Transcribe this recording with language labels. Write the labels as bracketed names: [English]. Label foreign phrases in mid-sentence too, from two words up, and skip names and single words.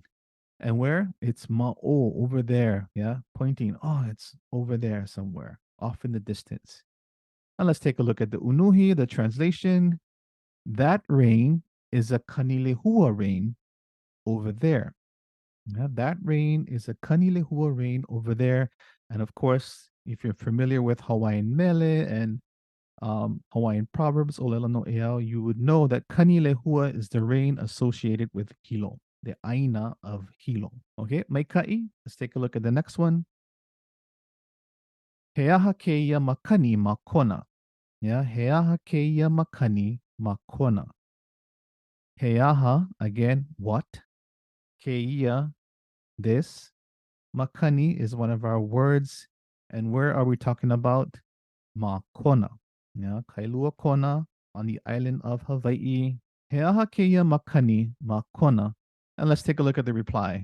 [English] And where? It's [Hawaiian] ma o, [English] over there. Yeah, pointing. Oh, it's over there somewhere, off in the distance. And let's take a look at the unuhi, the translation. That rain is a kanile hua rain over there. Yeah, that rain is a kanilehua rain over there. And of course, if you're familiar with Hawaiian mele and Hawaiian proverbs, [Hawaiian] ʻŌlelo no ʻeau, [English] you would know that kanilehua is the rain associated with hilo, the aina of hilo. Okay, maikai. Let's take a look at the next one. [Hawaiian] He aha ke ia makani makona. Yeah, he aha ke ia makani makona. He aha, [English] again, what? [Hawaiian] Ke ia, [English] this. Makani is one of our words And where are we talking about? Makona. Yeah, Kailua Kona on the island of Hawaii. [Hawaiian] He aha keia makani makona. [English] And let's take a look at the reply.